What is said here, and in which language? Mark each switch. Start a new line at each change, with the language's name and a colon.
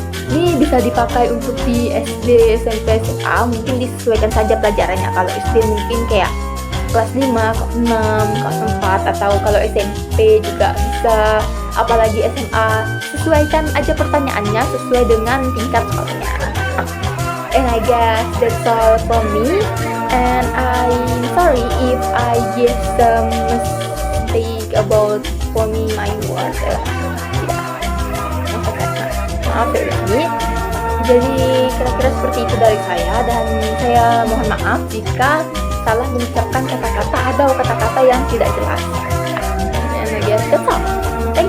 Indonesian: Ini bisa dipakai untuk di SD, SMP, SMA, mungkin disesuaikan saja pelajarannya. Kalau SD mungkin kayak kelas 5, kelas 6, kelas 4, atau kalau SMP juga bisa, apalagi SMA, sesuaikan aja pertanyaannya sesuai dengan tingkat sekolahnya.
English: And I guess that's all from me, and I'm sorry if I give some mistake about for me my words.
Indonesian: Maaf ya ini. Jadi kira-kira seperti itu dari saya, dan saya mohon maaf jika salah mengucapkan kata-kata atau kata-kata yang tidak jelas.
English: And I guess that's all.